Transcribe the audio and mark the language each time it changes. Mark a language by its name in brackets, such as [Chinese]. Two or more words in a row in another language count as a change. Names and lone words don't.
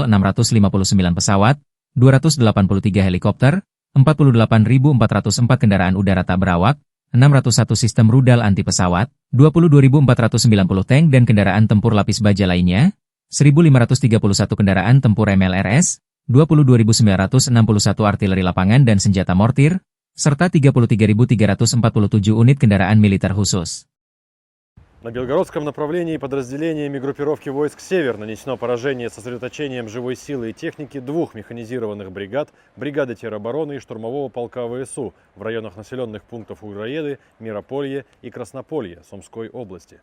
[Indonesian] 659 pesawat, 283 helikopter, 48.404 kendaraan udara tak berawak, 601 sistem rudal anti pesawat, 22.490 tank dan kendaraan tempur lapis baja lainnya, 1.531 kendaraan tempur MLRS, 22.961 artileri lapangan dan senjata mortir, serta 33.347 unit kendaraan militer khusus. [Russian] На Белгородском направлении подразделениями группировки войск «Север» нанесено поражение сосредоточением живой силы и техники 2 механизированных бригад, бригады теробороны и штурмового полка ВСУ в районах населенных пунктов Угроеды, Мирополье и Краснополье Сумской области.